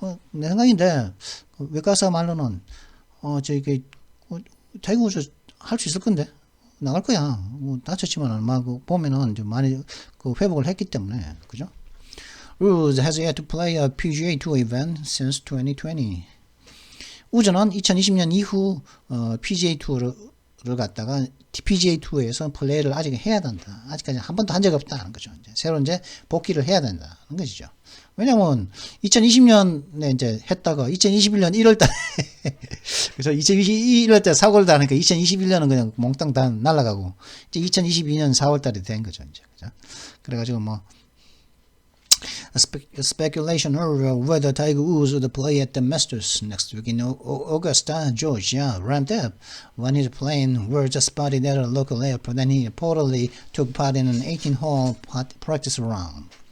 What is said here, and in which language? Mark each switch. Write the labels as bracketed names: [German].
[Korean] 내 생각인데 외과 의사 말로는 타이거 우즈 할 수 있을 건데 나갈 거야. 뭐 다쳤지만 보면은 좀 많이 회복을 했기 때문에 그죠? [English] Woods has yet to play a PGA Tour event since 2020. [Korean] 우즈는 2020년 이후 PGA 투어를 갖다가 PGA 투어에서 플레이를 아직 해야 된다. 아직까지 한 번도 한 적이 없다는 거죠. 새로 이제 복귀를 해야 된다는 것이죠. 왜냐면 2020년에 이제 했다가 2021년 1월달에 그래서 2021년 사고를 당하니까 2021년은 그냥 몽땅 다 날아가고 이제 2022년 4월달에 된 거죠. 이제 그죠? 그래가지고 뭐 [English] speculation over whether Tiger Woods would play at the Masters next week in Augusta, Georgia, ramped up when his plane were just spotted at a local airport and he reportedly took part in an 18-hole practice round.